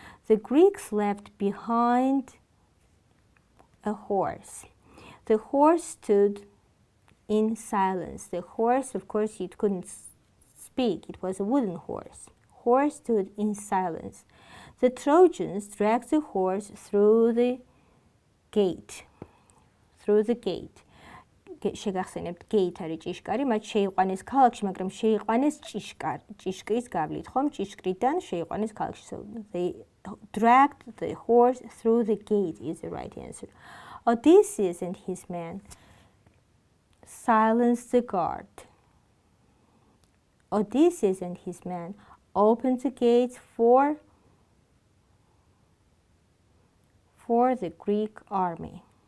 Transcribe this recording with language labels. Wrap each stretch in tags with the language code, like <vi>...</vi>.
<en>The Greeks left behind a horse. The horse stood in silence. The horse, of course, it couldn't speak. It was a wooden horse. Horse stood in silence. The Trojans dragged the horse through the gate.</en> <ka>შეგახსენებთ gate არის ჭიშკარი, მათ შეიყვანეს ქალაქში, მაგრამ შეიყვანეს ჭიშკრის გავლით, ხომ? ჭიშკრიდან შეიყვანეს ქალაქში.</ka> <en>So they dragged the horse through the gate is the right answer. Odysseus and his men silenced the guard. Odysseus and his men opened the gates for the Greek army.</en>